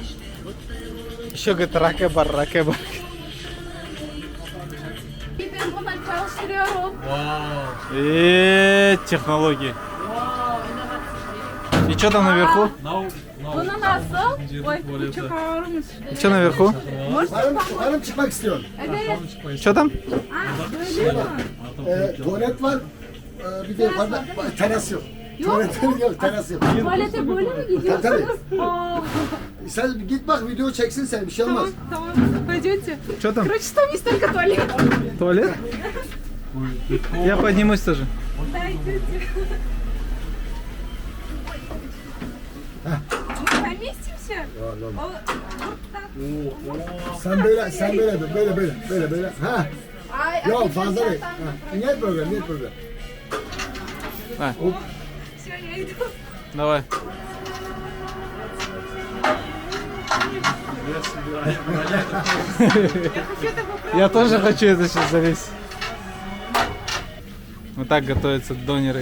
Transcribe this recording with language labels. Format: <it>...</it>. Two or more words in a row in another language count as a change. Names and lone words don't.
<ru>Еще говорит, раке бар.</ru> <tr>çalıştırıyorum.</tr> <ru>Технологии. И что там наверху?</ru> <tr>Bunu nasıl? Ой, çok ağırmış.</tr> <ru>И что наверху?</ru> <tr>Hanım çıkmak istiyor. Evet.</tr> <ru>Что там?</ru> <tr>Tuvalet var. Bir de yukarıda teras yok. Tuvalet yok, teras yok. Tuvalete böyle mi gidiyorsunuz? Aa, Sen git bak video çeksin sen bir şey olmaz. tamam,</tr> <ru>пойдете. Что там? Короче, там есть только туалет. Туалет? Я поднимусь тоже. Поместимся?</ru> <tr>Sen böyle dur, böyle. Ha. Yok fazla değil. Ha. Niye problem? А,</tr> <ru>Все, я иду. давай. Я тоже хочу это сейчас залезть. Вот так готовятся донеры.</ru>